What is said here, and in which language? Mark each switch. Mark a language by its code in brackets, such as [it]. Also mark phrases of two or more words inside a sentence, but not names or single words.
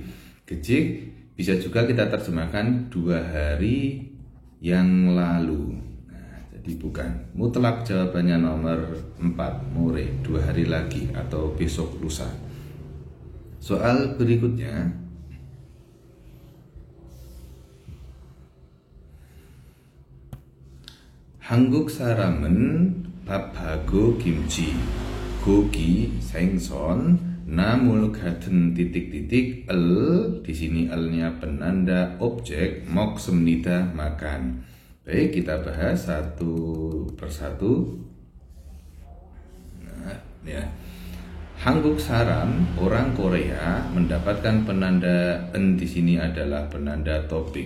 [id] Geje bisa juga kita terjemahkan 2 hari yang lalu. Bukan. Mutlak jawabannya nomor 4, more, 2 hari lagi atau besok lusa. Soal berikutnya, [ko] 한국 사람은 밥하고 김치, 고기, 생선, 나물 같은 [id] titik-titik di sini nya penanda objek [ko] 먹습니다 makan. [id] Baik, kita bahas satu persatu. Nah, ya. [ko] 한국 사람, [id] orang Korea mendapatkan penanda di sini adalah penanda topik.